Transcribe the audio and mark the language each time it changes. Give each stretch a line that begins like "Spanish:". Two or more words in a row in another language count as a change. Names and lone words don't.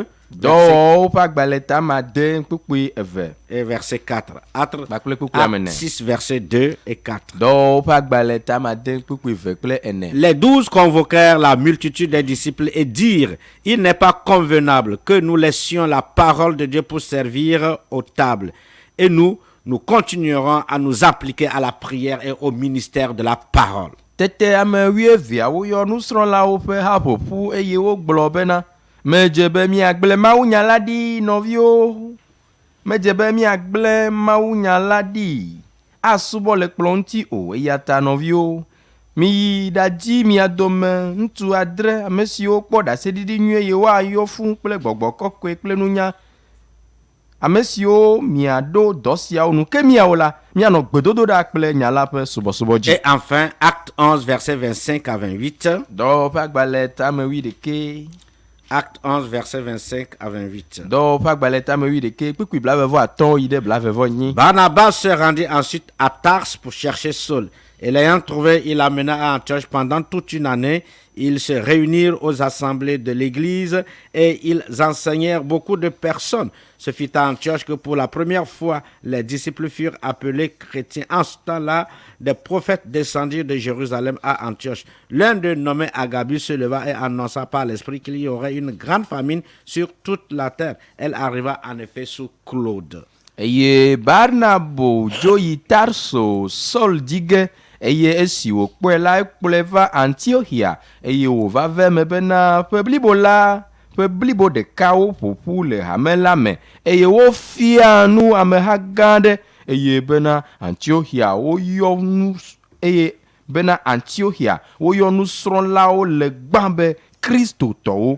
Ewe: Dɔwɔwo ƒe agbalẽ tame 10 kpukpui 2.
French: Et verset 4.
Ewe: Kpakple kpukpui Acte amene.
French: 6 verset 2 et 4.
Ewe: Dɔwɔwo ƒe agbalẽ tame 10 kpukpui 2 kple 4.
French: Les 12 convoquèrent la multitude des disciples et dirent, il n'est pas convenable que nous laissions la parole de Dieu pour servir aux tables. Et nous continuerons à nous appliquer à la prière et au ministère de la parole.
Ewe: Tete ame 12 yɔ nusrɔ̃lawo ƒe haƒoƒu eye wogblɔ bena medze be miagblẽ mawunya la ɖi nɔviwo. Medze be miagblẽ mawunya la ɖi asubɔ le kplɔ ŋuti o eya ta nɔviwo. Miyi ɖadzi mia dome ŋutsu 7 ame siwo kpɔ ɖaseɖiɖi nyuie ye woayɔ fũu kple gbɔgbɔ kɔkɔe kple nunya. Ame siwo miaɖo dɔ siawo nu ke miawo la mianɔ gbedodo ɖa kple nya la ƒe subɔsubɔ dzi.
French: Et enfin, acte 11, verset 25 à 28.
Ewe: Dɔwɔwo ƒe agbalẽ tame 11.
French: Acte 11, versets 25 à 28.
Ewe: do pa gbalẽ tame 11 kpikpi blaeve-vɔ-atɔ̃ yi ɖe blaeve-vɔ-8.
French: Barnabas se rendit ensuite à Tars pour chercher Saul. Et l'ayant trouvé, il l'amena à Antioche. Pendant toute une année, ils se réunirent aux assemblées de l'église et ils enseignèrent beaucoup de personnes. Ce fut à Antioche que pour la première fois, les disciples furent appelés chrétiens. En ce temps-là, des prophètes descendirent de Jérusalem à Antioche. L'un d'eux, nommé Agabus, se leva et annonça par l'Esprit qu'il y aurait une grande famine sur toute la terre. Elle arriva en effet sous Claude.
Ewe: Eye Barnabo dzo yi Tarso Saul dige eye esi wòkpɔe la ekplɔe va Antiochia eye wòva ve me bena ƒe blibo ɖekawo ƒoƒu le hame la me eye wofia nu ameha gã aɖe eye bena Antiochia woyɔ nusrɔ̃lawo le gbã be kristotɔwo.